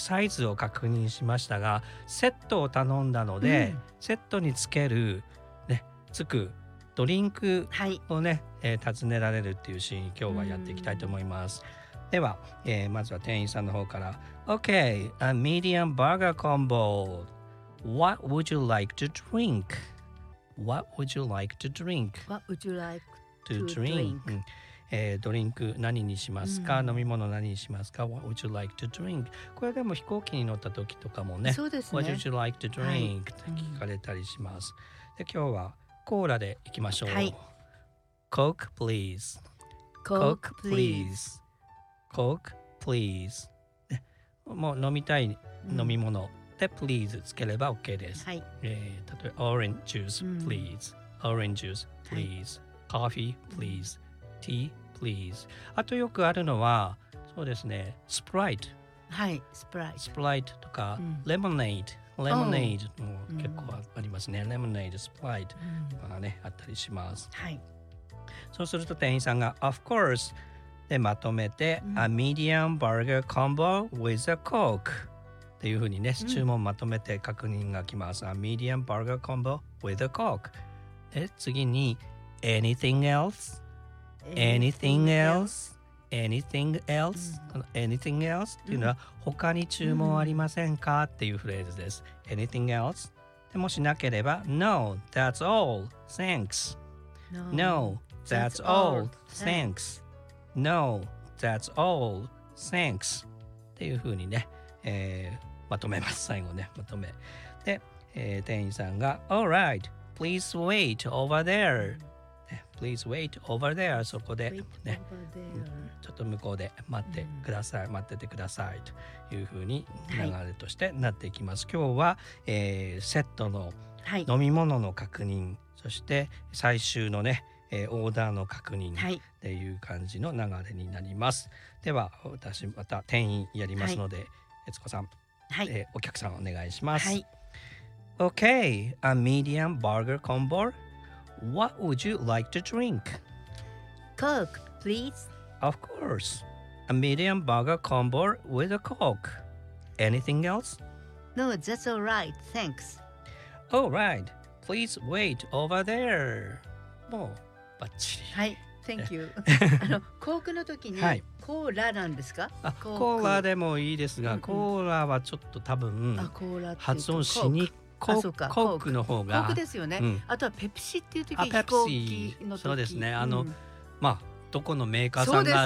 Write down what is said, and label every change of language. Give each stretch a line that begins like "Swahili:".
Japanese: サイズを確認しましたが、セットを頼んだので、セットにつける、つくドリンクをね、はい、尋ねられるっていうシーン、今日はやっていきたいと思います、では、まずは店員さんの方から
English: Okay, a medium burger combo. What would you like to drink? What would you like to drink? What would you like to drink?
Japanese: ドリンク何にしますか、飲み物何にしますか。
English: What would you like to drink?
Japanese: これでも飛行機に乗った時とかもね、そうですね、
English: What would you like to drink?
Japanese: って聞かれたりします、で今日はコーラでいきましょう、はい、
English: Coke please. Coke please. Coke, please.
Japanese: もう飲みたい飲み物で please つければ OK です。はい、例えば
English: orange juice, please. Orange juice, please. Coffee, please. Tea, please.
Japanese: あとよくあるのは、そうですね、Sprite。はい、Sprite。 Sprite とか、Lemonade。 Lemonade も結構ありますね。Lemonade, Sprite とかね、あったりします。はい。そうすると店員さんが、
English: Of course.
Japanese: でまとめて、
English: A medium burger combo with a Coke
Japanese: っていうふうにね、注文まとめて確認が来ます。
English: A medium burger combo with a Coke。
Japanese: で次に、
English: Anything else? Anything else? Anything else?
Japanese: この
English: Anything else?
Japanese: っていうのは、他に注文ありませんかっていうフレーズです。
English: Anything else?
Japanese: でもしなければ、
English: No, that's all. Thanks. No, that's all. Thanks. No, that's all. Thanks.
Japanese: っていうふうにね、まとめます。最後ね、まとめ。で、店員さんが、
English: All right, please wait over there.、Please wait over there.
Japanese: そこで、ね、ちょっと向こうで待ってください。待っててください。というふうに流れとしてなっていきます。はい、今日は、セットの飲み物の確認、はい、そして最終のね、オーダーの確認っていう感じの流れになります、はい、では私また店員やりますので、悦子さん、お客さんお願いします、
English: OK, a medium burger combo. What would you like to drink? Coke, please. Of course. A medium burger combo with a Coke. Anything else? No, that's all right, thanks. All right, please wait over there.
Japanese: もうバッチリ、はい、
English: Thank you.
Japanese: コークの時に、コーラなんですか、コーラでもいいですが、コーラはちょっと多分、コーラって発音しにコーク、コークの方がコークですよね、あとはペプシっていう時、飛行機の時、そうですね、まあどこのメーカーさんが、